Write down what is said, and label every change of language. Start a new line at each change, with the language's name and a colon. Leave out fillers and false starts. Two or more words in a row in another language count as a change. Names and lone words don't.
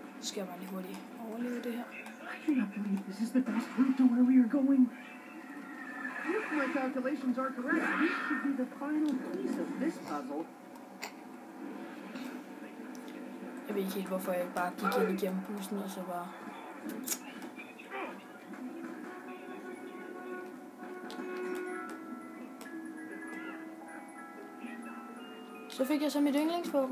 Danish: skal jeg bare lige hurtigt overleve det her.
English: I do not believe this is the best route to where we are going. If my calculations are correct, this should be the final piece of this puzzle.
Danish: Jeg ved ikke helt, hvorfor jeg bare gik ind igennem bussen, og så bare... Så fik jeg så mit yndlingsvåben.